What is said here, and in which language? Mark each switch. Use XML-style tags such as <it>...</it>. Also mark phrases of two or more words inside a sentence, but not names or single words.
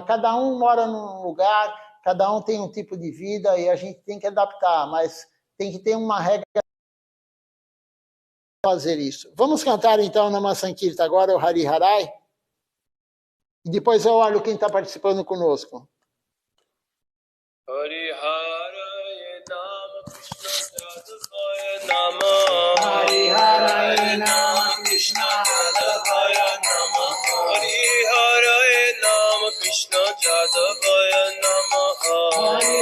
<pt>Cada um mora num lugar, cada um tem um tipo de vida e a gente tem que adaptar, mas tem que ter uma regra para fazer isso. Vamos cantar então na Sankirtan agora o Hari Harai? E depois eu olho quem está participando conosco.</pt> <sa>Hari Harai Nama Krishna Jadavaya Nama Hari Harai Nama Krishna Jadavaya Nama Hari Harai Nama Krishna Jadavaya Nama Hari</sa>